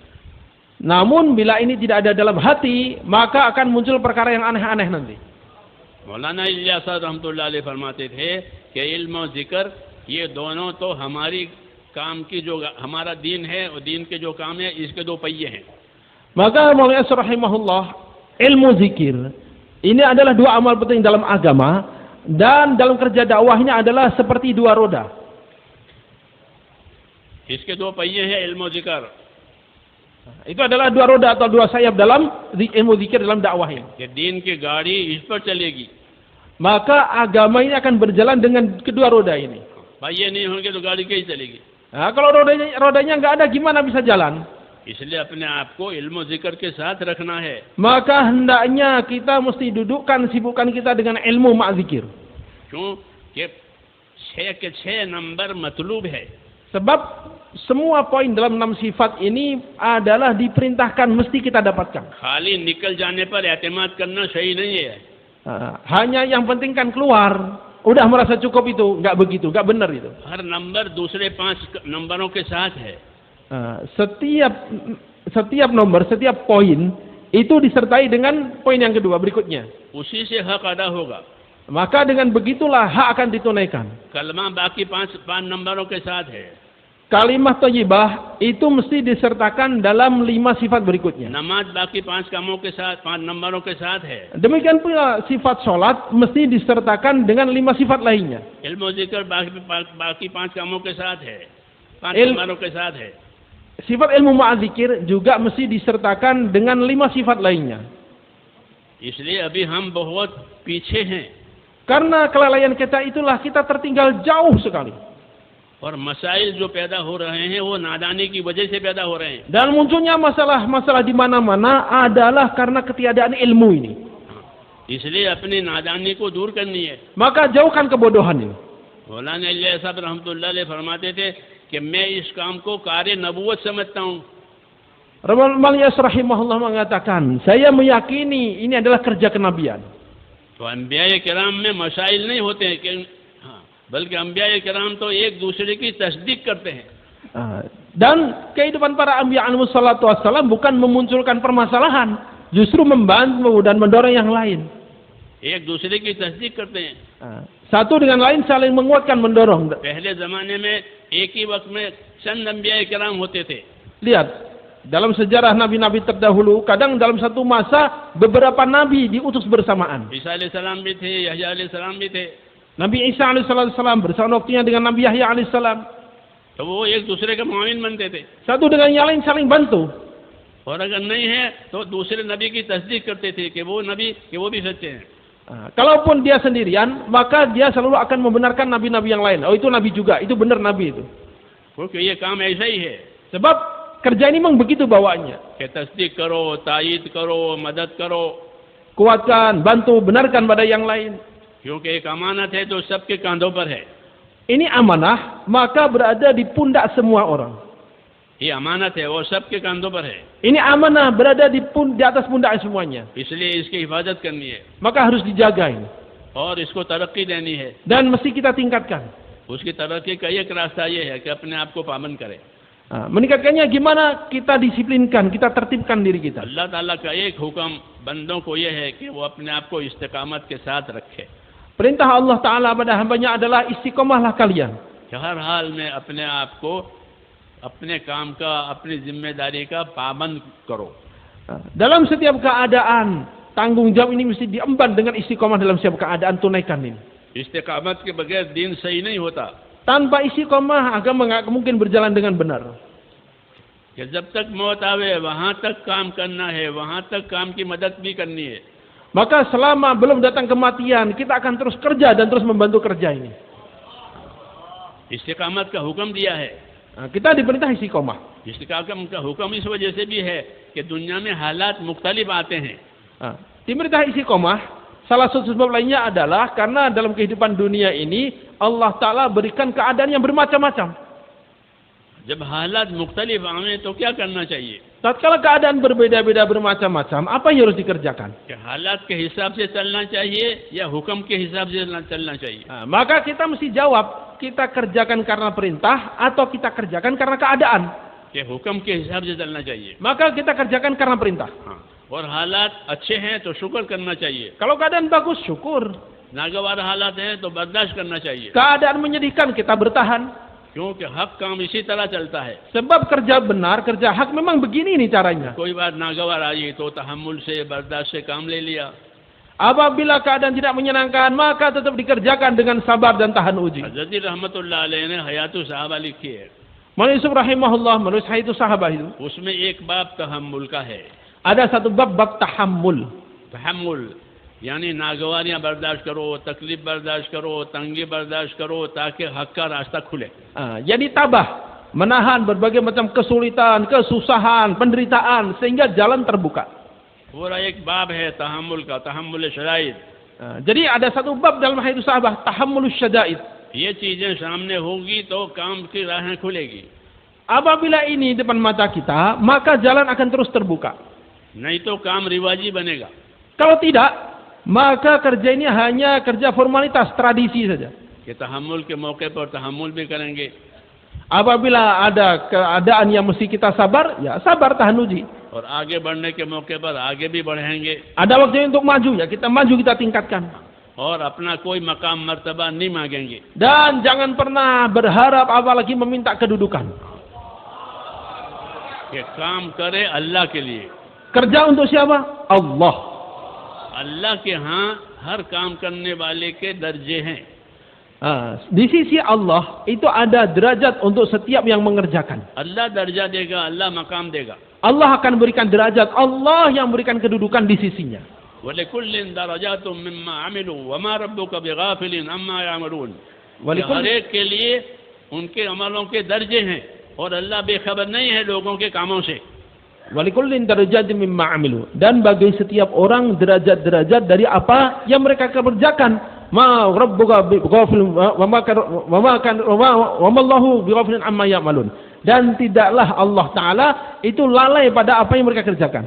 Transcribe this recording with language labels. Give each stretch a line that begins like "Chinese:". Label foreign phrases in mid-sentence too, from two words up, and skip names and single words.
Indonesian: Namun bila ini tidak ada dalam hati, maka akan muncul perkara yang aneh-aneh nanti.
Hindi: मौलाना इलियास
Arabic: رحمة الله عليه
Hindi: फरमाते थे कि इल्म और जिक्र ये दोनों तो हमारी काम की जो हमारा दीन है और दीन के जो काम है इसके दो पहिए हैं।
Indonesian: Maka Maulana rahimahullah, ilmu zikir ini adalah dua amal penting dalam agama dan dalam kerja dakwah ini adalah seperti dua roda.
Hindi: इसके दो पहिए हैं इल्म और जिक्र।
Indonesian: Itu adalah dua roda atau dua sayap dalam ilmu zikir dalam dakwah ini.
Hindi: कि दीन की गाड़ी इस पर चलेगी।
Indonesian: Maka agama ini akan berjalan dengan kedua roda ini.
Hindi: पहिए नहीं होंगे तो गाड़ी कैसे चलेगी?
Indonesian: Nah, kalau rodanya nggak ada, gimana bisa jalan?
Hindi: इसलिए अपने आप को इल्म और जिक्र के साथ रखना है।
Indonesian: Maka hendaknya kita mesti dudukkan sibukkan kita dengan ilmu ma'zikir.
Hindi: क्यों कि 6 के 6 नंबर मतलूब है।
Indonesian: Sebab semua poin dalam 6 sifat ini adalah diperintahkan mesti kita dapatkan.
Hindi: खाली निकल जाने पर एतमाद करना सही नहीं है।
Indonesian: Hanya yang penting kan keluar, udah merasa cukup itu, nggak begitu, nggak benar itu.
Hindi: हर नंबर दूसरे 5 नंबरों के साथ है।
Indonesian: Setiap nomor, setiap poin itu disertai dengan poin yang kedua berikutnya.
Hindi: उसी से हक अदा होगा।
Indonesian: Maka dengan begitulah hak akan ditunaikan.
Hindi: कलमा बाकी 5 नंबरों के साथ है।
Indonesian: Kalimah thayyibah itu mesti disertakan dalam 5 sifat berikutnya.
Hindi: नमाज बाकी 5 कामों के साथ 5 नंबरों के साथ है।
Indonesian: Demikian pula sifat sholat mesti disertakan dengan 5 sifat lainnya.
Hindi: इल्म और जिक्र बाकी 5 कामों के साथ है, 5 नंबरों के साथ है।
Indonesian: Sifat ilmu ma'zikir juga mesti disertakan dengan 5 sifat lainnya.
Hindi: इसलिए अभी हम बहुत पीछे हैं।
Indonesian: Karena kelalaian kita itulah kita tertinggal jauh sekali.
Hindi: और मसाइल जो पैदा हो रहे हैं वो नादानी की वजह से पैदा हो रहे हैं।
Indonesian: Dan munculnya masalah-masalah di mana-mana adalah karena ketiadaan ilmu ini.
Hindi: इसलिए अपनी नादानी को दूर करनी है।
Indonesian: Maka jauhkan kebodohan ini.
Hindi: मौलाना इलियास साहब
Arabic: رحمة الله عليه
Hindi: फरमाते थे कि मैं इस काम को कार्य नबूवत समझता हूँ।
Indonesian: Maulana rahimahullah mengatakan, saya meyakini ini adalah kerja kenabian.
Hindi: तो अंबिया किराम में मसाइल नहीं होते हैं कि बल्कि अंबिया किराम तो एक दूसरे की तस्दीक करते हैं।
Indonesian: Dan kehidupan para anbiya
Arabic: عليه الصلاة والسلام
Indonesian: bukan memunculkan permasalahan, justru membantu dan mendorong yang lain.
Hindi: एक दूसरे की तस्दीक करते हैं।
Indonesian: Satu dengan lain saling menguatkan, mendorong.
Hindi: पहले जमाने में एक ही वक्त में चंद अंबिया किराम होते थे।
Indonesian: Lihat, dalam sejarah nabi-nabi terdahulu, kadang dalam satu masa beberapa nabi diutus bersamaan.
Hindi: ईसा अलैहिस्सलाम भी थे, यहया अलैहिस्सलाम भी थे।
Indonesian: Nabi Isa alaihissalam bersama waktunya dengan Nabi Yahya alaihissalam.
Hindi: तो वो एक दूसरे के मुआविन बनते थे।
Indonesian: Satu dengan yang lain saling bantu.
Hindi: और अगर नहीं है तो दूसरे नबी की तस्दीक करते थे कि वो नबी कि वो भी सच्चे हैं।
Indonesian: Kalaupun dia sendirian, maka dia selalu akan membenarkan nabi-nabi yang lain. Oh, itu nabi juga, itu benar nabi itu.
Hindi: क्योंकि ये काम ऐसा ही है
Indonesian: Sebab kerja ini memang begitu bawaannya.
Hindi: कि तस्दीक करो, तायीद करो, मदद करो,
Indonesian: Kuatkan, bantu, benarkan pada yang lain.
Hindi: क्योंकि एक अमानत है जो सबके कंधों पर है.
Indonesian: Ini amanah, maka berada di pundak semua orang.
Hindi: ये अमानत है वो सबके कंधों पर है,
Indonesian: Ini amanah berada di atas pundak semuanya.
Hindi: इसलिए इसकी हिफाजत करनी है
Indonesian: Maka harus dijaga ini.
Hindi: और इसको तरक्की देनी है.
Indonesian: Dan mesti kita tingkatkan.
Hindi: उसकी तरक्की का एक रास्ता ये है कि अपने आप को पाबंद करें.
Indonesian: Meningkatkannya gimana? Kita disiplinkan, kita tertibkan diri kita.
Hindi: अल्लाह ताला का एक हुक्म बंदों को ये है कि वो अपने आप को इस्तिकामत के साथ रखे.
Indonesian: Perintah Allah Ta'ala pada hambanya adalah istiqomahlah kalian.
Hindi: कि हर हाल में अपने आप को अपने काम का, अपनी जिम्मेदारी का पाबंद करो.
Indonesian: Dalam setiap keadaan, tanggung jawab ini mesti diemban dengan istiqomah dalam setiap keadaan, tunaikan ini.
Hindi: इस्तिकामत के बगैर दीन सही नहीं होता.
Indonesian: Tanpa istiqomah, agama nggak mungkin berjalan dengan benar.
Hindi: कि जब तक मौत आवे वहाँ तक काम करना है, वहाँ तक काम की मदद भी करनी है.
Indonesian: Maka selama belum datang kematian, kita akan terus kerja dan terus membantu kerja ini.
Hindi: इस्तिकामत का हुक्म दिया है.
Indonesian: Kita diperintah istiqomah.
Hindi: इस्तिकामत का हुक्म इस वजह से भी है कि दुनिया में हालात मुख्तलिफ आते हैं.
Indonesian: Diperintah istiqomah, salah satu sebab lainnya adalah karena dalam kehidupan dunia ini Allah Ta'ala berikan keadaan yang bermacam-macam.
Hindi: जब हालात मुख्तलिफ आवे तो क्या करना चाहिए?
Indonesian: Tatkala keadaan berbeda-beda bermacam-macam, apa yang harus dikerjakan?
Hindi: कि हालात के हिसाब से चलना चाहिए या हुक्म के हिसाब से चलना चाहिए?
Indonesian: Maka kita mesti jawab, kita kerjakan karena perintah atau kita kerjakan karena keadaan?
Hindi: कि हुक्म के हिसाब से चलना चाहिए.
Indonesian: Maka kita kerjakan karena perintah.
Hindi: और हालात अच्छे हैं तो शुक्र करना चाहिए.
Indonesian: Kalau keadaan bagus, syukur.
Hindi: नागवार हालात हैं तो बर्दाश्त करना चाहिए.
Indonesian: Keadaan menyedihkan, kita bertahan.
Hindi: क्योंकि हक काम इसी तरह चलता है.
Indonesian: Sebab kerja benar, kerja hak memang begini nih caranya.
Hindi: कोई बात नागवार आई तो तहम्मुल से, बर्दाश्त से काम ले लिया.
Indonesian: Apabila keadaan tidak menyenangkan, maka tetap dikerjakan dengan sabar dan tahan uji.
Hindi: हज़रत
Arabic: رحمة الله عليه
Hindi: ने हयातुस सहाबा लिखी है.
Indonesian: Maulana Yusuf rahimahullah menulis Hayatus Sahabah itu.
Hindi: उसमें एक बाब तहम्मुल का है.
Indonesian: Ada satu bab tahammul.
Hindi: तहम्मुल यानी नागवारियां बर्दाश्त करो, तकलीफ बर्दाश्त करो, तंगी बर्दाश्त करो ताकि हक का रास्ता खुले.
Indonesian: Jadi tabah, menahan berbagai macam kesulitan, kesusahan, penderitaan sehingga jalan terbuka.
Hindi: पूरा एक बाब है तहम्मुल का,
Arabic: تحمل شرائد.
Indonesian: Jadi ada satu bab dalam Hayatus Sahabah,
Arabic: تحمل الشدائد.
Hindi: ये चीजें सामने होगी तो काम की राहें खुलेगी.
Indonesian: Apabila ini depan mata kita, maka jalan akan terus terbuka.
Hindi: नहीं तो काम रिवाजी बनेगा.
Indonesian: Kalau tidak, maka kerja ini hanya kerja formalitas, tradisi saja.
Hindi: कि तहम्मुल के मौके पर तहम्मुल भी करेंगे.
Indonesian: Apabila ada keadaan yang mesti kita sabar, ya sabar, tahan uji.
Hindi: और आगे बढ़ने के मौके पर आगे भी बढ़ेंगे.
Indonesian: Ada waktunya untuk maju, ya kita maju, kita tingkatkan.
Hindi: और अपना कोई मकाम मर्तबा नहीं मांगेंगे.
Indonesian: Dan jangan pernah berharap apalagi meminta kedudukan.
Hindi: कि काम करे अल्लाह के लिए.
Indonesian: Kerja untuk siapa? Allah.
Hindi: अल्लाह के यहाँ हर काम करने वाले के दर्जे हैं.
Indonesian: Di sisi Allah itu ada derajat untuk setiap yang mengerjakan.
Hindi: अल्लाह दर्जा देगा, अल्लाह मकाम देगा.
Indonesian: Allah akan berikan derajat, Allah yang berikan kedudukan di sisinya.
Arabic: ولكل درجات مما عملوا وما ربك بغافل عما يعملون. वलिकुल-
Hindi: हर एक के लिए उनके अमलों के दर्जे हैं और अल्लाह बेखबर नहीं है लोगों के कामों से.
Arabic: ولكل درجات مما عملوا.
Indonesian: Dan bagi setiap orang derajat-derajat dari apa yang mereka kerjakan.
Arabic: ما ربك بغافل وما الله بغافل عما يعملون.
Indonesian: Dan tidaklah Allah Ta'ala itu lalai pada apa yang mereka kerjakan.